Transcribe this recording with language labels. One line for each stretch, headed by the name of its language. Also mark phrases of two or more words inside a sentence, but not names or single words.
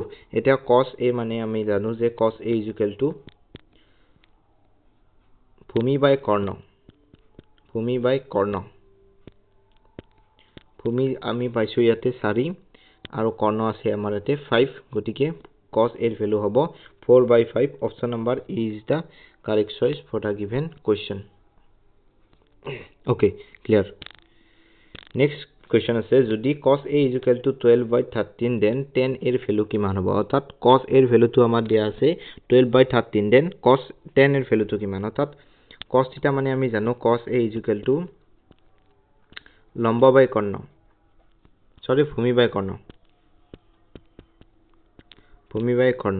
Assamese: এতিয়া cos a মানে আমি জানো যে cos a = ভূমি বাই কৰ্ণ। ভূমি বাই কৰ্ণ। ভূমি আমি পাইছোঁ ইয়াতে 4 আৰু কৰ্ণ আছে আমাৰ ইয়াতে 5। গতিকে cos a ৰ ভেলু হ'ব 4/5।
English: option number E is the correct choice for the given question. Okay, clear. Next question
Assamese: আছে, যদি cos a = 12/13 দেন tan a ৰ ভেলু কিমান হ'ব? অৰ্থাৎ cos a ৰ ভেলুটো আমাৰ দিয়া আছে 12/13 দেন tan ৰ ভেলুটো কিমান? অৰ্থাৎ cos থিটা মানে আমি জানো cos a = লম্ব বাই কৰ্ণ, ভূমি বাই কৰ্ণ। ভূমি বাই কৰ্ণ।